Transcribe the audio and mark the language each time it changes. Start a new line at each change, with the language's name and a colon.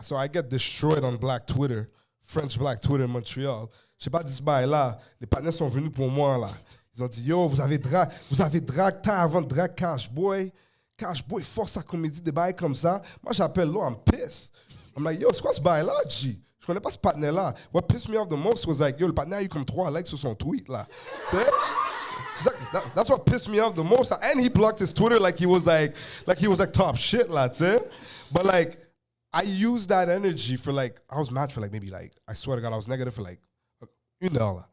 English: So I get destroyed on Black Twitter, French Black Twitter in Montreal.
French: Je sais pas dit ce bail-là. Les partenaires sont venus pour moi, là. Ils ont dit, yo, vous avez drag temps avant de drag Cash Boy. Cash Boy force sa comédie, des bails comme ça. Moi, j'appelle l'eau,
English: I'm pissed. I'm like,
French: yo, c'est quoi ce bail-là, G? Je connais pas ce partenaire-là.
English: What pissed me off the most was like,
French: yo, le partenaire a eu comme 3 likes sur son tweet, là. Tu sais?
English: That's what pissed me off the most. And he blocked his Twitter like he was like top shit,
French: là, tu sais?
English: But like, I used that energy for like, I was mad for like maybe like, I swear to God, I was negative for like 1 heure, là.